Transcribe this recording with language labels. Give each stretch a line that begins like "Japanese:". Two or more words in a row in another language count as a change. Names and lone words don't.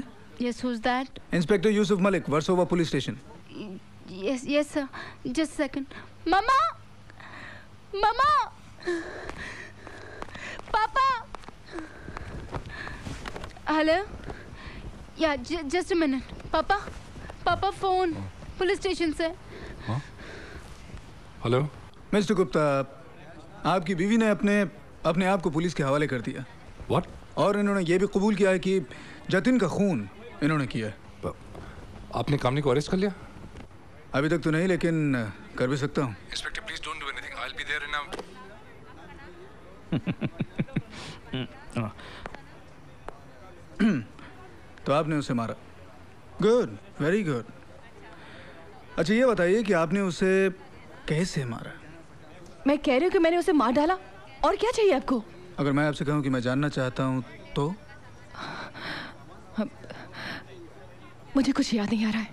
English: Yes, who's that?
Hindi: इंस्पेक्टर यूसुफ मलिक, वर्सोवा पुलिस स्टेशन।
English: Yes sir. Just a second. Mama! Mama! Papa! Hello? Yeah, just a minute. Papa phone.
Hindi: पुलिस स्टेशन से। हेलो मिस्टर गुप्ता, आपकी बीवी ने अपने आप को पुलिस के हवाले कर दिया।
English: What?
Hindi: और इन्होंने ये भी कबूल किया है कि जतिन का खून इन्होंने किया है। आपने कामनी को अरेस्ट कर लिया? अभी तक तो नहीं, लेकिन कर भी सकता हूँ।
English: Inspector please don't do anything, I will be there in
Hindi: तो आपने उसे मारा।
English: good, very good.
Hindi: अच्छा ये बताइए कि आपने उसे कैसे मारा? मैं कह रही हूँ कि मैंने उसे मार डाला। और क्या चाहिए आपको? अगर मैं आपसे कहूँ कि मैं जानना चाहता हूँ तो? मुझे कुछ याद नहीं आ रहा है।